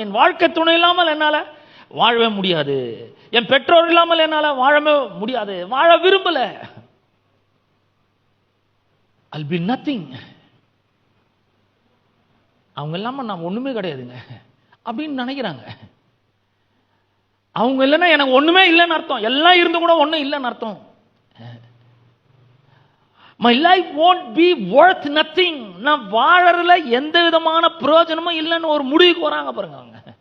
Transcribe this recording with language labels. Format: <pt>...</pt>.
<ta>என் வாழ்க்கை துணை இல்லாமல் என்னால வாழவே முடியாது, என் பெற்றோர் இல்லாமல் என்னால வாழவே முடியாது, வாழ விரும்பல,</ta> <en>I'll be nothing,</en> <ta>அவங்க இல்லாம நான் ஒண்ணுமே கிடையாதுங்க அப்படின்னு நினைக்கிறாங்க. அவங்க இல்லைன்னா எனக்கு ஒண்ணுமே இல்லைன்னு அர்த்தம், எல்லாம் இருந்து கூட ஒண்ணும் இல்லைன்னு அர்த்தம்.</ta> <en>My life won't be worth nothing.</en> <ta>நான் வாழறதுல எந்த விதமான பிரயோஜனமும் இல்லைன்னு ஒரு முடிவுக்கு வராங்க பாருங்க அவங்க.</ta>